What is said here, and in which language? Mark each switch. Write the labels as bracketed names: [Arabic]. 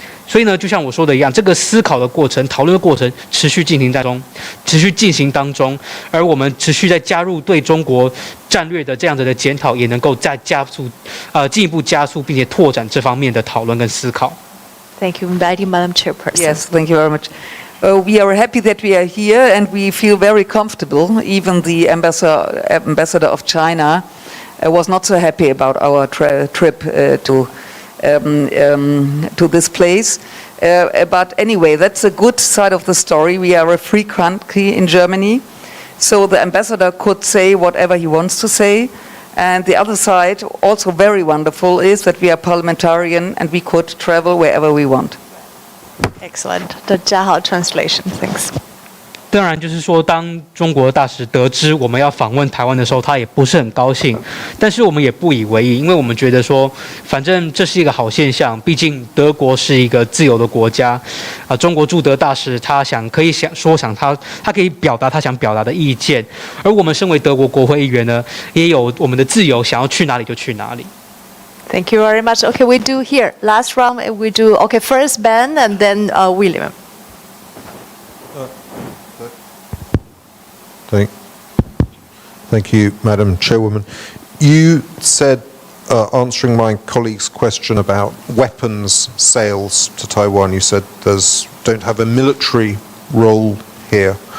[Chinese] 所以呢，就像我说的一样，这个思考的过程、讨论的过程持续进行当中，而我们持续在加入对中国战略的这样子的检讨，也能够再加速，进一步加速，并且拓展这方面的讨论跟思考。 [English] Thank you, inviting Madam Chairperson. Yes, thank you very much. We are happy that we are here, and we feel very comfortable. Even the ambassador of China was not so happy about our trip to this place. But anyway, that's a good side of the story. We are a free country in Germany, so the ambassador could say whatever he wants to say. And the other side, also very wonderful, is that we are parliamentarian and we could travel wherever we want. Excellent. The Jiahao translation. Thanks. [Chinese] 当然，就是说，当中国大使得知我们要访问台湾的时候，他也不是很高兴，但是我们也不以为意，因为我们觉得说，反正这是一个好现象，毕竟德国是一个自由的国家，中国驻德大使他可以表达他想表达的意见，而我们身为德国国会议员呢，也有我们的自由，想要去哪里就去哪里。 [English] Thank you very much. Okay, we do here. Last round, we do, okay, first Ben and then William. Thank you, Madam Chairwoman. You said, answering my colleague's question about weapons sales to Taiwan, you said don't have a military role here.